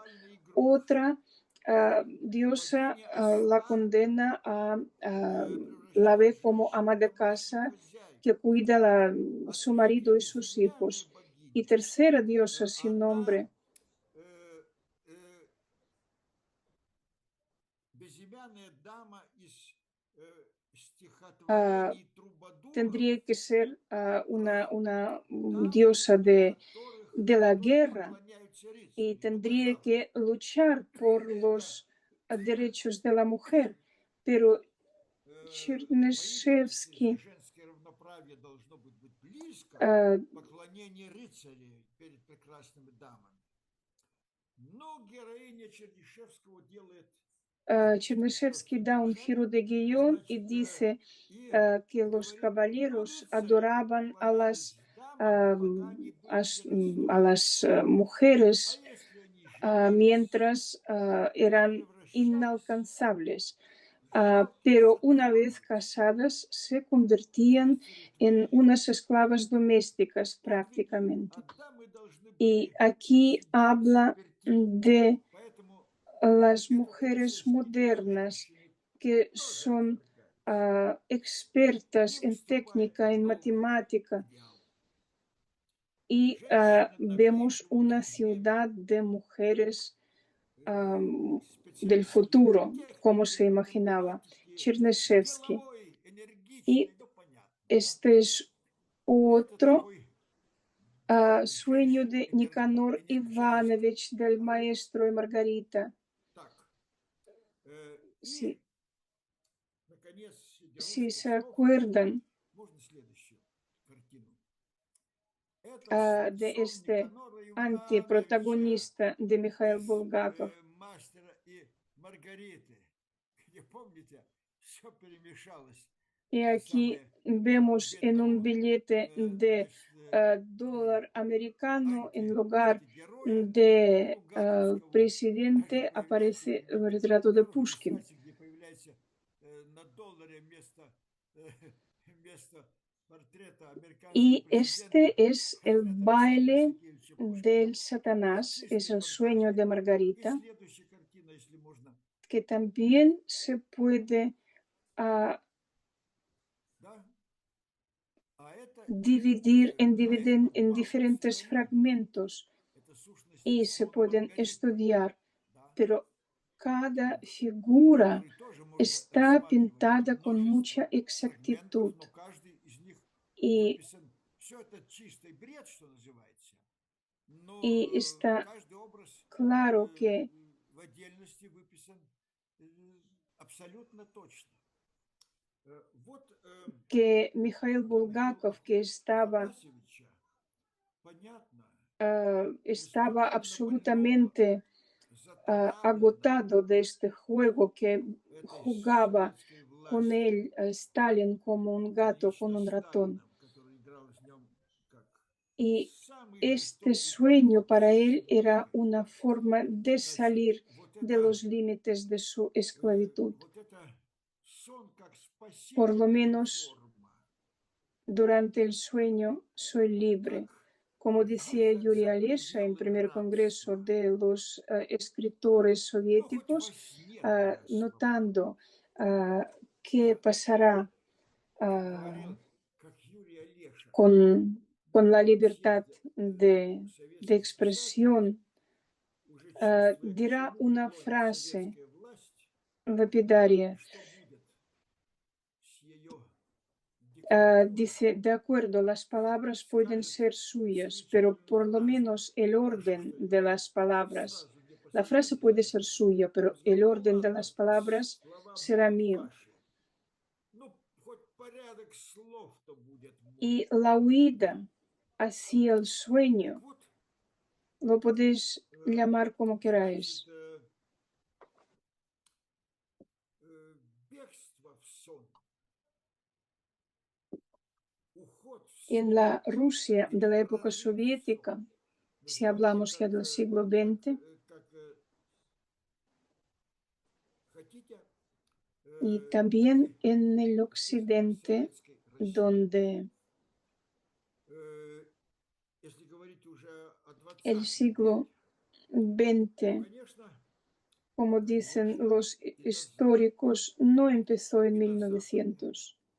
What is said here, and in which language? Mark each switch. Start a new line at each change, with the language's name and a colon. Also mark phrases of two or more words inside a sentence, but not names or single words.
Spanish: Otra diosa la condena la ve como ama de casa que cuida su marido y sus hijos. Y tercera diosa sin nombre
Russian: безымянная дама из uh, стихотворений Трубадуров,
Spanish: tendría que ser una
Russian: дамы,
Spanish: diosa
Russian: у которых
Spanish: de la
Russian: только
Spanish: guerra
Russian: поклоняются
Spanish: y
Russian: рыцари. Ну,
Spanish: tendría
Russian: пожалуйста.
Spanish: que luchar por
Russian: Это
Spanish: los derechos de la mujer. Pero
Russian: поистине, если Чернышевский женское равноправие должно быть близко, uh, поклонение рыцарей перед прекрасными дамами. Но героиня Чернышевского делает
Spanish: Чернышевский da un
Russian: замечание,
Spanish: giro de guión y
Russian: значит,
Spanish: dice
Russian: и
Spanish: que los
Russian: говорит, ну,
Spanish: caballeros
Russian: рыцари
Spanish: adoraban
Russian: поклонялись дамам, пока они были
Spanish: a
Russian: безрассудны.
Spanish: las
Russian: А
Spanish: mujeres
Russian: если они женились,
Spanish: mientras
Russian: то
Spanish: eran
Russian: превращались
Spanish: inalcanzables.
Russian: в жалких
Spanish: Pero una vez
Russian: содержанок,
Spanish: casadas se convertían
Russian: рыцари
Spanish: en
Russian: творили.
Spanish: unas esclavas domésticas
Russian: Вот ведь
Spanish: prácticamente.
Russian: дамы должны
Spanish: Y
Russian: были
Spanish: aquí habla subvertir. de
Russian: Поэтому
Spanish: las
Russian: этот
Spanish: mujeres
Russian: рыцарский идеал
Spanish: modernas
Russian: женщины
Spanish: que
Russian: тоже
Spanish: son
Russian: отвергается.
Spanish: expertas
Russian: Не
Spanish: en
Russian: выступает
Spanish: técnica, en
Russian: новый
Spanish: matemática,
Russian: идеал.
Spanish: y
Russian: Женщина на
Spanish: vemos una
Russian: переговорах Вены
Spanish: ciudad de mujeres del
Russian: специалистки
Spanish: futuro, como se
Russian: техники,
Spanish: imaginaba
Russian: математики,
Spanish: Chernyshevsky.
Russian: деловой,
Spanish: Y
Russian: энергичный, ну понятно, да?
Spanish: este es
Russian: Это
Spanish: otro
Russian: такой
Spanish: sueño de
Russian: женщин
Spanish: Nicanor
Russian: энерджайзер.
Spanish: Ivanovich del
Russian: Да?
Spanish: maestro y Margarita.
Russian: Так.
Spanish: Si,
Russian: И, наконец, среди
Spanish: si
Russian: русских
Spanish: se
Russian: слов,
Spanish: acuerdan
Russian: можно следующую картину. Это
Spanish: de
Russian: сон
Spanish: este
Russian: Никанора Ивановича
Spanish: antiprotagonista de Mikhail
Russian: из
Spanish: Bulgakov.
Russian: «Мастера и Маргариты», где, помните, все перемешалось.
Spanish: Y
Russian: Те
Spanish: aquí
Russian: самые
Spanish: vemos en un
Russian: бедному,
Spanish: billete de
Russian: значит,
Spanish: dólar americano, en lugar
Russian: антигероя
Spanish: de
Russian: булгаковского,
Spanish: presidente,
Russian: появляется
Spanish: aparece el retrato de
Russian: герой,
Spanish: Pushkin.
Russian: кстати, где появляется на долларе вместо портрета американского
Spanish: Y
Russian: президента
Spanish: este es el
Russian: портрет Александра
Spanish: baile
Russian: Сергеевича Пушкина.
Spanish: del Satanás, es
Russian: Чистый
Spanish: el sueño
Russian: фантазия.
Spanish: de
Russian: И
Spanish: Margarita,
Russian: следующая картина, если можно.
Spanish: que también se puede
Russian: Да? А это,
Spanish: dividir en
Russian: Павлов
Spanish: diferentes
Russian: Сурамин.
Spanish: fragmentos
Russian: Это сущность
Spanish: y se
Russian: сон
Spanish: pueden
Russian: Маргариты.
Spanish: estudiar,
Russian: Да?
Spanish: pero cada figura
Russian: Который тоже можно
Spanish: está
Russian: рассматривать как
Spanish: pintada con mucha
Russian: множество фрагментов,
Spanish: exactitud
Russian: но каждый из них
Spanish: y,
Russian: выписан. Все это чистый бред, что называется. Но
Spanish: y está
Russian: каждый образ
Spanish: claro que,
Russian: в отдельности выписан абсолютно точно. Вот
Spanish: que Mikhail
Russian: для
Spanish: Bulgakov,
Russian: Михаила
Spanish: que estaba,
Russian: Афанасьевича понятно,
Spanish: estaba
Russian: несмотря на больного,
Spanish: absolutamente
Russian: затравленного
Spanish: agotado de este juego que
Russian: этой
Spanish: jugaba
Russian: советской
Spanish: con
Russian: властью,
Spanish: él Stalin como un gato con
Russian: лично
Spanish: un ratón.
Russian: Сталином, который играл с ним как
Spanish: Y
Russian: самый
Spanish: este
Russian: жестокий
Spanish: sueño para él era
Russian: подсудный.
Spanish: una forma de
Russian: Значит,
Spanish: salir de los límites de su esclavitud.
Russian: вот это сон как
Spanish: Por lo
Russian: спасительная
Spanish: menos
Russian: форма,
Spanish: durante el sueño soy
Russian: как
Spanish: libre. Como decía
Russian: выход
Spanish: Yuri
Russian: за
Spanish: Alesha en
Russian: пределы
Spanish: primer congreso
Russian: рабства.
Spanish: de los escritores
Russian: Ну, хоть во
Spanish: soviéticos,
Russian: сне такая свобода.
Spanish: notando qué pasará
Russian: Как говорил, как Юрий Олеша
Spanish: con la
Russian: на том
Spanish: libertad
Russian: съезде
Spanish: de
Russian: советских писателей,
Spanish: expresión,
Russian: уже чувствуя, к
Spanish: dirá
Russian: чему
Spanish: una
Russian: клонит
Spanish: frase
Russian: советская власть и
Spanish: lapidaria.
Russian: что будет с ее диктатурой.
Spanish: Dice, de acuerdo, las
Russian: И
Spanish: palabras pueden
Russian: ставит
Spanish: ser suyas, pero
Russian: усилительную
Spanish: por lo
Russian: фразу.
Spanish: menos el
Russian: Хорошо,
Spanish: orden
Russian: что это
Spanish: de
Russian: не
Spanish: las palabras,
Russian: сразу не
Spanish: la frase puede
Russian: последовательно
Spanish: ser suya, pero el
Russian: разговор. Ну
Spanish: orden de
Russian: ладно,
Spanish: las
Russian: пусть
Spanish: palabras
Russian: слова
Spanish: será
Russian: будут
Spanish: mío.
Russian: ваши. Ну, хоть порядок слов-то будет мой.
Spanish: Y la huida hacia el
Russian: Так
Spanish: sueño,
Russian: вот,
Spanish: lo podéis llamar como
Russian: значит,
Spanish: queráis.
Russian: бегство в сон, уход в
Spanish: En
Russian: сон
Spanish: la Rusia
Russian: или
Spanish: de la época
Russian: прорыв в сон.
Spanish: soviética, si hablamos ya del siglo XX, y también en el occidente, donde el siglo XX, como dicen los históricos, no empezó en 1900.